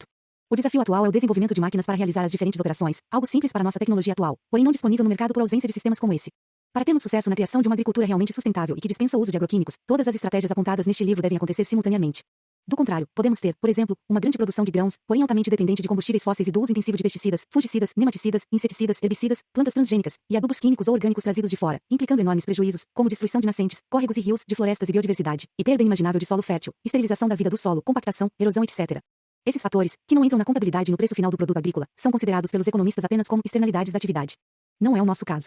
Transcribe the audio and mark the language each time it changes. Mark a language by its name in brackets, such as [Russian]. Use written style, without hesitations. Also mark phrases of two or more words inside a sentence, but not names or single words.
[Portuguese] O desafio atual é o desenvolvimento de máquinas para realizar as diferentes operações, algo simples para nossa tecnologia atual, porém não disponível no mercado por ausência de sistemas como esse. Para termos sucesso na criação de uma agricultura realmente sustentável e que dispensa o uso de agroquímicos, todas as estratégias apontadas neste livro devem acontecer simultaneamente. Do contrário, podemos ter, por exemplo, uma grande produção de grãos, porém altamente dependente de combustíveis fósseis e do uso intensivo de pesticidas, fungicidas, nematicidas, inseticidas, herbicidas, plantas transgênicas e adubos químicos ou orgânicos trazidos de fora, implicando enormes prejuízos, como destruição de nascentes, córregos e rios, de florestas e biodiversidade, e perda inimaginável de solo fértil, esterilização da vida do solo, compactação, erosão, etc. Esses fatores, que não entram na contabilidade no preço final do produto agrícola, são considerados pelos economistas apenas como externalidades da atividade. Não é o nosso caso.